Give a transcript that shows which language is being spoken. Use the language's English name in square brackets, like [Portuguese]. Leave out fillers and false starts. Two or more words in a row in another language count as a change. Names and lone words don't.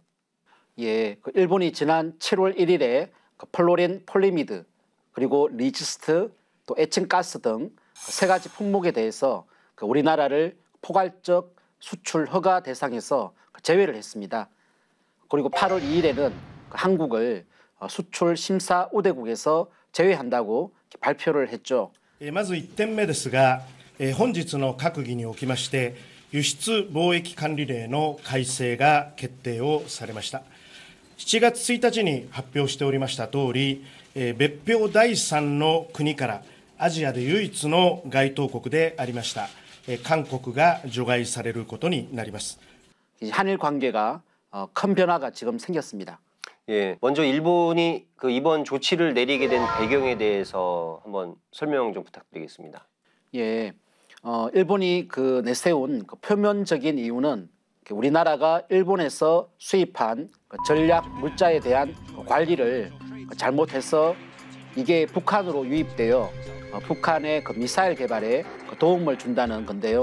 [Korean] 예, 일본이 지난 7월 1일에 플로렌 폴리미드 그리고 리지스트 또 에칭가스 등 세 가지 품목에 대해서 우리나라를 포괄적 수출 허가 대상에서 제외를 했습니다. 그리고 8월 2일에는 한국을 수출 심사 우대국에서 제외한다고 발표를 했죠. [Japanese] まず1点目ですが、本日の閣議におきまして輸出貿易管理令の改正が決定をされました。7月1日に発表しておりました通り、別表第3の国からアジアで唯一の該当国でありました韓国が除外されることになります。 [Korean] 한일 관계가 큰 변화가 지금 생겼습니다. 예, 먼저 일본이 이번 조치를 내리게 된 배경에 대해서 한번 설명 좀 부탁드리겠습니다. 예, 일본이 내세운 표면적인 이유는 우리나라가 일본에서 수입한 전략 물자에 대한 관리를 잘못해서 이게 북한으로 유입되어 북한의 미사일 개발에 도움을 준다는 건데요.